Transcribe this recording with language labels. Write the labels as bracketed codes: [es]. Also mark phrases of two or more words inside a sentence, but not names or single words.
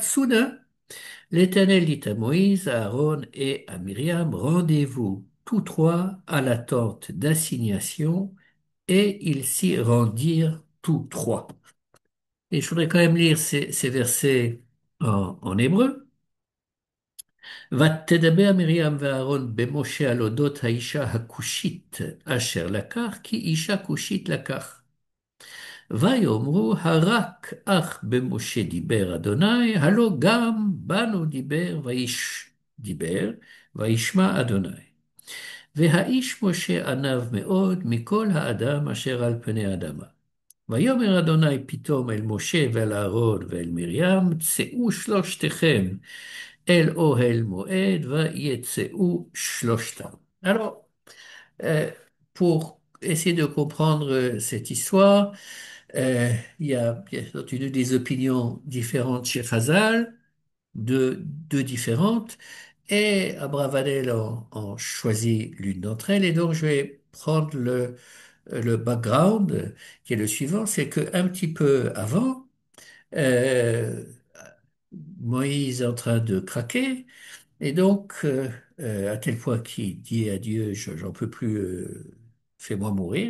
[fr] Soudain, l'Éternel dit à Moïse, à Aaron et à Myriam, rendez-vous tous trois à la tente d'assignation, et ils s'y rendirent tous trois. Et je voudrais quand même lire ces versets en hébreu. [he] ותדבר מרים ואהרון במשה על אודות האישה הכושית אשר לקח, כי אישה כושית לקח. ויאמרו, הרק אך במשה דיבר אדוני, הלא גם בנו דיבר, וישמע אדוני. והאיש משה עניו מאוד מכל האדם אשר על פני האדמה. ויאמר אדוני פתאום אל משה ואל אהרון ואל מרים, צאו שלושתכם אל אוהל מועד, ויצאו שלושתם. [fr] Alors, pour essayer de comprendre cette histoire, il y a bien entendu des opinions différentes chez Chazal, deux différentes, et Abravanel en choisit l'une d'entre elles, et donc je vais prendre le background qui est le suivant, c'est que un petit peu avant, euh, Moïse est en train de craquer, et donc à tel point qu'il dit à Dieu, j'en peux plus, fais-moi mourir.